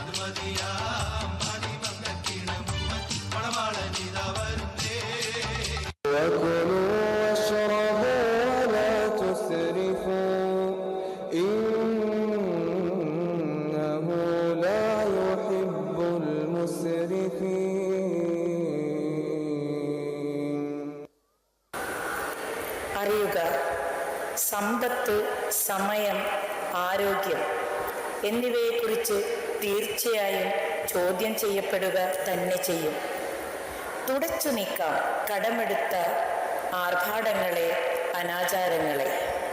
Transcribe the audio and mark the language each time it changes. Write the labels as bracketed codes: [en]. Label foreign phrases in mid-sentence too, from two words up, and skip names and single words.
[ar] وكلوا واشربوا ولا تسرفوا إنه لا يحب المسرفين. [ml] അറിയുക, സമ്പത്ത്, സമയം, ആരോഗ്യം എന്നിവയെക്കുറിച്ച് തീർച്ചയായും ചോദ്യം ചെയ്യപ്പെടുക തന്നെ ചെയ്യും. തുടച്ചു നീക്കാം കടമെടുത്ത ആർഭാടങ്ങളെ, അനാചാരങ്ങളെ.